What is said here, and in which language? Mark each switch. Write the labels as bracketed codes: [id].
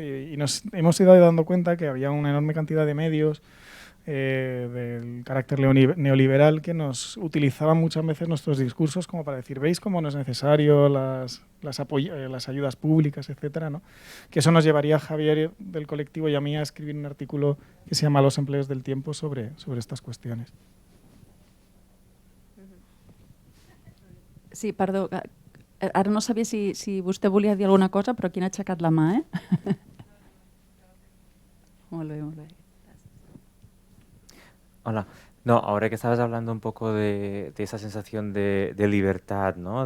[es] Y nos hemos ido dando cuenta que había una enorme cantidad de medios del carácter neoliberal que nos utilizaban muchas veces nuestros discursos como para decir, ¿veis cómo no es necesario las ayudas públicas, etcétera, ¿no? Que eso nos llevaría a Javier del colectivo y a mí a escribir un artículo que se llama Los empleos del tiempo sobre estas cuestiones. [ca] Sí, perdó. Ara no sabia si vostè volia dir alguna cosa, però aquí n'ha aixecat la mà, Molt bé, molt bé. [es] Hola. No, ahora que estabas hablando un poco de esa sensación de libertad, ¿no?